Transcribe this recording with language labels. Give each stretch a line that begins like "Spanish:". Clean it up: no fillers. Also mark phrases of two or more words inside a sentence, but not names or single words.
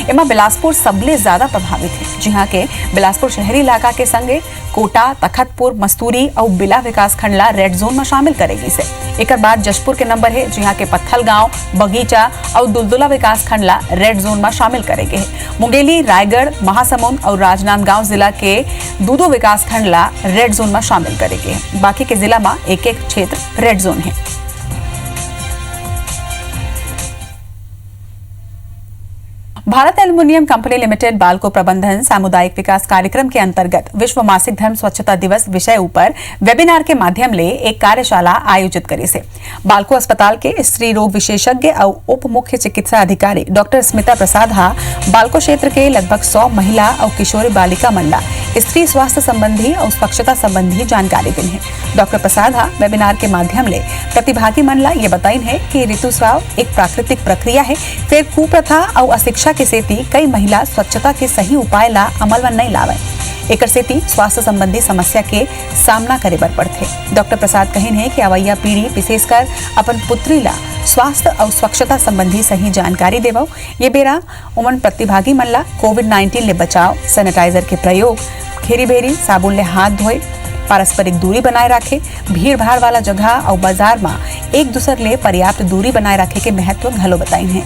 Chhattisgarhi: इनमें बिलासपुर सबले ज्यादा प्रभावित है, जहां के बिलासपुर शहरी इलाका के संगे कोटा, तखतपुर, मस्तूरी और बिला विकास खंड ला
English: red zone
Chhattisgarhi: में शामिल करेगी से। एक बाद जशपुर के नंबर है, जहां के पत्थल गांव, बगीचा और दुलदुला विकास खंड ला
English: red zone
Chhattisgarhi: में शामिल करेगे है। मुंगेली, रायगढ़, महासमुंद और राजनांदगांव जिला के 2 विकास खंड ला
English: red zone
Chhattisgarhi: में शामिल करेगे है। बाकी के जिला में एक क्षेत्र
English: red zone
Chhattisgarhi: है। भारत एल्युमिनियम कंपनी लिमिटेड बालको प्रबंधन सामुदायिक विकास कार्यक्रम के अंतर्गत विश्व मासिक धर्म स्वच्छता दिवस विषय ऊपर वेबिनार के माध्यम ले एक कार्यशाला आयोजित करी से। बालको अस्पताल के स्त्री रोग विशेषज्ञ और उप मुख्य चिकित्सा अधिकारी डॉक्टर स्मिता प्रसाद हा बालको क्षेत्र के लगभग 100 महिला और किशोरी बालिका मंडला स्त्री स्वास्थ्य संबंधी और स्वच्छता संबंधी जानकारी दी है। डॉक्टर प्रसाद हा वेबिनार के माध्यम ले प्रतिभागी मंडला ये बताइन है कि ऋतुस्राव एक प्राकृतिक प्रक्रिया है, फिर कुप्रथा और अशिक्षा के सेती कई महिला स्वच्छता के सही उपाय ला अमल में नहीं लावे, एक सेती स्वास्थ्य संबंधी समस्या के सामना करे बर पड़थे। डॉक्टर प्रसाद कहिन है कि अवैया पीढ़ी विशेषकर अपन पुत्री ला स्वास्थ्य और स्वच्छता संबंधी सही जानकारी देवो। ये बेरा उमन प्रतिभागी मन ला कोविड-19 ले बचाव, सैनिटाइजर के प्रयोग, घेरी बेरी साबुन ले हाथ धोए, पारस्परिक दूरी बनाए रखे, भीड़ भाड़ वाला जगह और बाजार में एक दूसरे ले पर्याप्त दूरी बनाए रखे के महत्व घलो बताई है।